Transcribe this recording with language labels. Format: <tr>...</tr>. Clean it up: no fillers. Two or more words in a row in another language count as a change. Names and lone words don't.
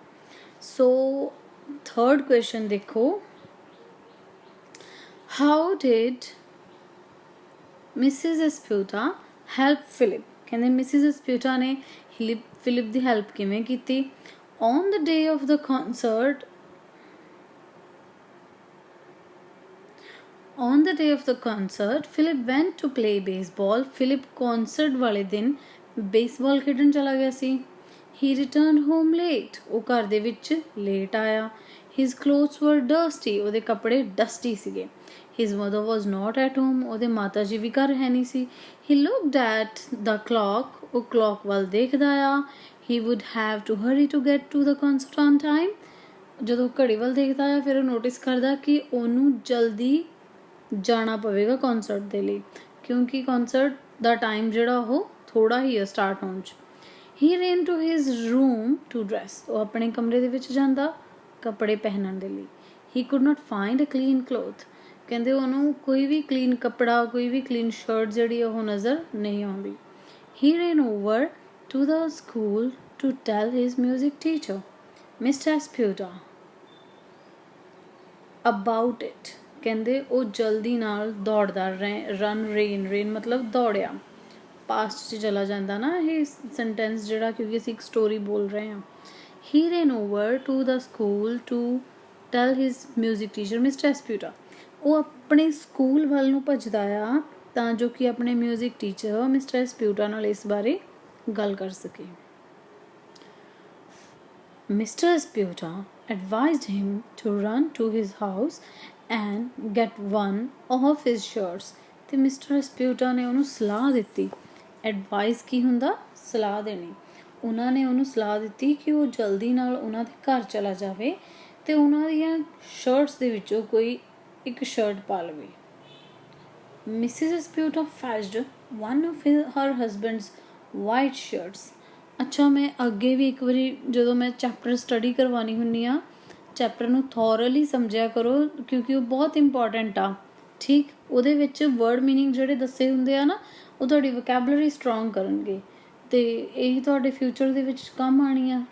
<en>So third question ਦੇਖੋ, How did Mrs. Esputa help Philip?</en> <pa>ਕਹਿੰਦੇ ਮਿਸਿਸ ਐਸਪਿਊਟਾ ਨੇ ਫਿਲਿਪ ਦੀ ਹੈਲਪ ਕਿਵੇਂ ਕੀਤੀ?</pa> <en>On the day of the concert, On the day of the concert, Philip went to play baseball.</en> <pa>Philip concert ਵਾਲੇ ਦਿਨ ਬੇਸਬਾਲ ਖੇਡਣ ਚਲਾ ਗਿਆ ਸੀ।</pa> <en>He returned home late.</en> <pa>ਉਹ ਘਰ ਦੇ ਵਿੱਚ ਲੇਟ ਆਇਆ।</pa> <en>His clothes were dusty.</en> <pa>ਉਹਦੇ ਕੱਪੜੇ ਡਸਟੀ ਸੀਗੇ।</pa> <en>His mother was not at home.</en> <pa>ਉਹਦੇ ਮਾਤਾ ਜੀ ਵੀ ਘਰ ਹੈ ਨਹੀਂ ਸੀ।</pa> <en>He looked at the clock.</en> <pa>ਉਹ clock ਵੱਲ ਦੇਖਦਾ ਆ।</pa> <en>He would have to hurry to get to the concert on time.</en> <pa>ਜਦੋਂ ਘੜੀ ਵੱਲ ਦੇਖਦਾ ਆ, ਫਿਰ ਉਹ ਨੋਟਿਸ ਕਰਦਾ ਕਿ ਉਹਨੂੰ ਜਲਦੀ ਜਾਣਾ ਪਵੇਗਾ ਕੌਨਸਰਟ ਦੇ ਲਈ, ਕਿਉਂਕਿ ਕੌਨਸਰਟ ਦਾ ਟਾਈਮ ਜਿਹੜਾ ਉਹ ਥੋੜ੍ਹਾ ਹੀ ਹੈ ਸਟਾਰਟ ਹੋਣ 'ਚ।</pa> <en>ਹੀ ran to his room to dress.</en> <pa>ਉਹ ਆਪਣੇ ਕਮਰੇ ਦੇ ਵਿੱਚ ਜਾਂਦਾ ਕੱਪੜੇ ਪਹਿਨਣ ਦੇ ਲਈ।</pa> <en>he could not find a clean cloth.</en> <pa>ਕਹਿੰਦੇ ਉਹਨੂੰ ਕੋਈ ਵੀ ਕਲੀਨ ਕੱਪੜਾ, ਕੋਈ ਵੀ ਕਲੀਨ ਸ਼ਰਟ ਜਿਹੜੀ ਉਹ ਨਜ਼ਰ ਨਹੀਂ ਆਉਂਦੀ।</pa> <en>he ran over to the school to tell his music teacher, Mr. Asputa, about it.</en> <pa>ਕਹਿੰਦੇ ਉਹ ਜਲਦੀ ਨਾਲ ਦੌੜਦਾ, ਰਨ ਮਤਲਬ ਦੌੜਿਆ, ਪਾਸਟ 'ਚ ਚਲਾ ਜਾਂਦਾ ਨਾ ਇਹ ਸੈਂਟੈਂਸ ਜਿਹੜਾ, ਕਿਉਂਕਿ ਅਸੀਂ ਇੱਕ ਸਟੋਰੀ ਬੋਲ ਰਹੇ ਹਾਂ।</pa> <en>he ran over to the school to tell his music teacher, Mr. Asputa.</en> <pa>ਉਹ ਆਪਣੇ ਸਕੂਲ ਵੱਲ ਨੂੰ ਭੱਜਦਾ ਆ ਤਾਂ ਜੋ ਕਿ ਆਪਣੇ ਮਿਊਜ਼ਿਕ ਟੀਚਰ ਮਿਸਟਰ ਐਸਪਿਊਟਾ ਨਾਲ ਇਸ ਬਾਰੇ ਗੱਲ ਕਰ ਸਕੇ।</pa> <en>Mr. Asputa advised him to run to his house and get one of his shirts.</en> <pa>ਤੇ ਮਿਸਟਰ ਐਸਪਿਊਟਾ ਨੇ ਉਹਨੂੰ ਸਲਾਹ ਦਿੱਤੀ। ਐਡਵਾਈਸ ਕੀ ਹੁੰਦਾ? ਸਲਾਹ ਦੇਣੀ। ਉਹਨਾਂ ਨੇ ਉਹਨੂੰ ਸਲਾਹ ਦਿੱਤੀ ਕਿ ਉਹ ਜਲਦੀ ਨਾਲ ਉਹਨਾਂ ਦੇ ਘਰ ਚਲਾ ਜਾਵੇ ਅਤੇ ਉਹਨਾਂ ਦੀਆਂ ਸ਼ਰਟਸ ਦੇ ਵਿੱਚੋਂ ਕੋਈ ਇੱਕ ਸ਼ਰਟ ਪਾ ਲਵੇ।</pa> <en>ਮਿਸਿਸ ਐਸਪਿਊਟਾ fetched one of her husband's white shirts.</en> <pa>ਅੱਛਾ, ਮੈਂ ਅੱਗੇ ਵੀ ਇੱਕ ਵਾਰੀ ਜਦੋਂ ਮੈਂ ਚੈਪਟਰ ਸਟੱਡੀ ਕਰਵਾਉਣੀ ਹੁੰਦੀ ਆ, ਚੈਪਟਰ ਨੂੰ ਥੋਰਲੀ ਸਮਝਿਆ ਕਰੋ ਕਿਉਂਕਿ ਉਹ ਬਹੁਤ ਇੰਪੋਰਟੈਂਟ ਆ। ਠੀਕ, ਉਹਦੇ ਵਿੱਚ ਵਰਡ ਮੀਨਿੰਗ ਜਿਹੜੇ ਦੱਸੇ ਹੁੰਦੇ ਆ ਨਾ, ਉਹ ਤੁਹਾਡੀ ਵੋਕੈਬਲਰੀ ਸਟਰੋਂਗ ਕਰਨਗੇ ਅਤੇ ਇਹੀ ਤੁਹਾਡੇ ਫਿਊਚਰ ਦੇ ਵਿੱਚ ਕੰਮ ਆਉਣੀ ਆ।</pa>